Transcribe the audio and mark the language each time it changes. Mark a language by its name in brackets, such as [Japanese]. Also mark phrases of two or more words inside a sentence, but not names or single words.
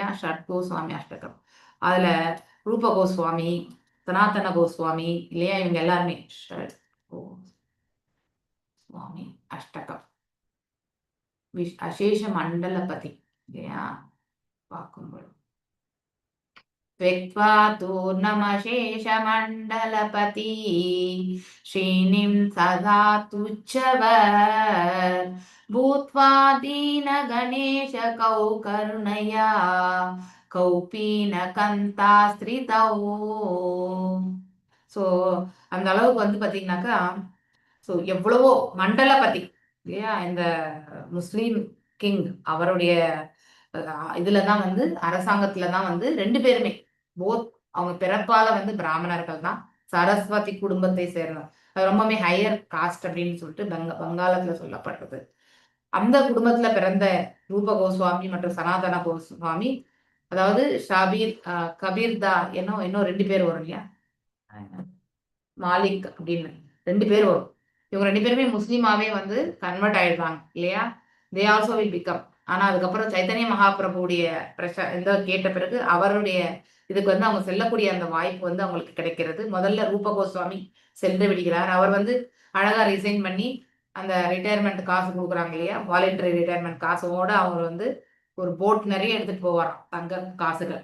[Tamil] ஷட்கோஸ்வாமி அஷ்டகம், அதுல ரூப கோஸ்வாமி, சனாதன கோஸ்வாமி இல்லையா, இவங்க எல்லாருமே சுவாமி அஷ்டகம் அசேஷ மண்டலபதி இல்லையா பார்க்கும்போது [Sanskrit] त्वक्त्वा तूर्णमशेषमण्डलपति श्रीनिं सदा तुच्छवर भूत्वा दीनगणेश करुणया कौपीनकन्तास्त्रितौ. [Tamil] ஸோ அந்த அளவுக்கு வந்து பார்த்தீங்கன்னாக்கா ஸோ எவ்வளவோ மண்டலபதி இல்லையா, இந்த முஸ்லீம் கிங் அவருடைய இதுல தான் வந்து அரசாங்கத்துல தான் வந்து 2 பேருமே போத் அவங்க பிறப்பால வந்து பிராமணர்கள் தான், சரஸ்வதி குடும்பத்தை சேர்ந்தவங்க. அது ரொம்பவே [English] higher caste [Tamil] அப்படின்னு சொல்லிட்டு வங்காளத்துல சொல்லப்படுறது. அந்த குடும்பத்துல பிறந்த ரூப கோஸ்வாமி மற்றும் சனாதன கோஸ்வாமி, அதாவது கபீர்தா இன்னும் 2 பேர் வரும் இல்லையா, மாலிக் அப்படின்னு 2 பேர் வரும். இவங்க 2 பேருமே முஸ்லீமாவே வந்து கன்வெர்ட் ஆயிடுறாங்க இல்லையா. [English] they also will become. [Tamil] ஆனா அதுக்கப்புறம் சைத்தன்ய மகாபிரபுடைய கேட்ட பிறகு அவருடைய இதுக்கு வந்து அவங்க செல்லக்கூடிய அந்த வாய்ப்பு வந்து அவங்களுக்கு கிடைக்கிறது. முதல்ல ரூப கோஸ்வாமி சென்று விடுகிறார். அவர் வந்து அழகா ரிசைன் பண்ணி அந்த ரிட்டையர்மெண்ட் காசு கொடுக்குறாங்க இல்லையா, [English] voluntary retirement [Tamil] காசோட அவர் வந்து ஒரு போட் நிறைய எடுத்துட்டு போவாராம் தங்க காசுகள்.